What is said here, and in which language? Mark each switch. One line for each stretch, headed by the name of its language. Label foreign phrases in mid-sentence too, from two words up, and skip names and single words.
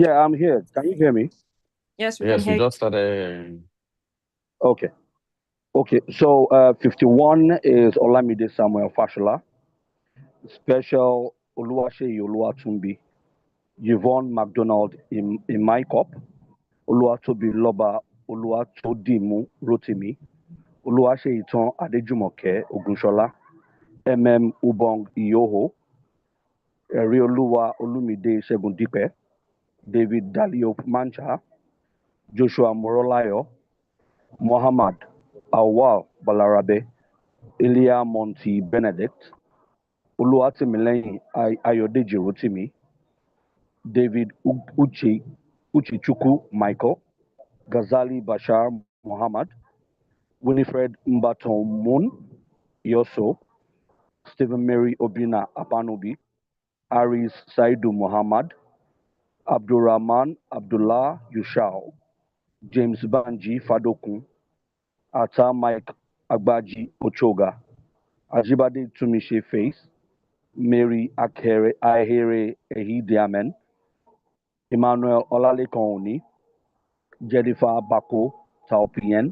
English: Yeah, I'm here. Can you hear me? Yes, we Yes, can we hear just started. Okay. Okay. So 51 is Olamide Samuel Fashola. Special Oluwaseyi Oluwatumbi. Yvonne McDonald in my cup. Oluwatobi Loba Oluwatodimu Rotimi. Oluwaseyitan Adejumoke Ogunshola. Ubong Iyoho. Erioluwa Olumide Segundipe. David Dalio Mancha. Joshua Morolayo. Muhammad Awal Balarabe. Elia Monty Benedict. Oluwatimileyin Ayodeji Rotimi. David Uchichukwu Michael. Ghazali Bashar Muhammad. Winifred Mbaton Moon Yoso. Stephen Mary Obina Apanobi. Aris Saidu Muhammad. Abdurrahman Abdullah Yushao. James Banji Fadokun. Ata Mike Agbaji Ochoga. Ajibade Tumishe Face. Mary Ahere Ehidiamen. Emmanuel Olalekan Oni. Jennifer Bako Taupien.